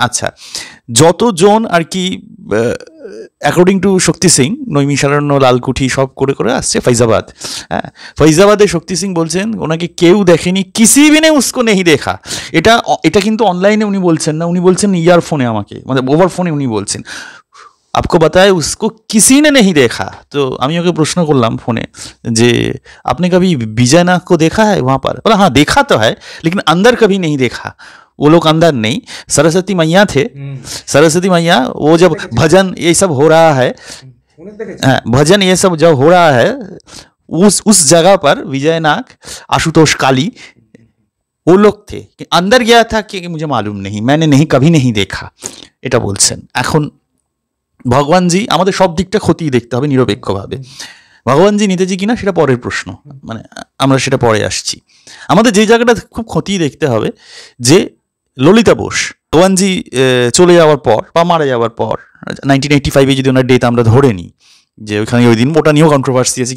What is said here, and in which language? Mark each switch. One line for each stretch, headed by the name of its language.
Bangla: আচ্ছা, যতজন আর কি অ্যাকর্ডিং টু শক্তি সিং, নৈমিষারণ্য, লালকুঠি সব করে করে আসছে ফৈজাবাদ। হ্যাঁ, ফৈজাবাদে শক্তি সিং বলছেন ওনাকে কেউ দেখেনি,
Hindi: কিসি ভি নে উসকো নেহি দেখা।
Bangla: এটা কিন্তু অনলাইনে উনি বলছেন না, উনি বলছেন ইয়ারফোনে আমাকে, মানে ওভার ফোনে উনি বলছেন
Hindi: आपको बताया उसको किसी ने नहीं देखा।
Bangla: तो আমি ওকে প্রশ্ন করলাম ফোনে যে
Hindi: आपने कभी विजयनाग को देखा है वहाँ पर? बोला हाँ देखा तो है, लेकिन अंदर कभी नहीं देखा। वो लोग अंदर नहीं, सरस्वती मैया थे, सरस्वती मैया वो जब भजन ये सब हो रहा है, भजन ये सब जब हो रहा है, उस जगह पर विजयनाग, आशुतोष काली वो लोग थे। अंदर गया था कि मुझे मालूम नहीं, मैंने नहीं कभी नहीं देखा,
Bangla: এটা বলছেন। এখন ভগবানজি আমাদের সব দিকটা খতিয়ে দেখতে হবে নিরপেক্ষভাবে। ভগবানজি নিতেজি কিনা সেটা পরের প্রশ্ন, মানে আমরা সেটা পরে আসছি। আমাদের যে জায়গাটা খুব খতিয়ে দেখতে হবে যে ললিতা বোস ভগবানজি চলে যাওয়ার পর বা মারা যাওয়ার পর 1985 যদি ওনার ডেট আমরা ধরে নিই, যে ওইখানে ওই দিন ওটা নিয়েও কন্ট্রোভার্সি আছে।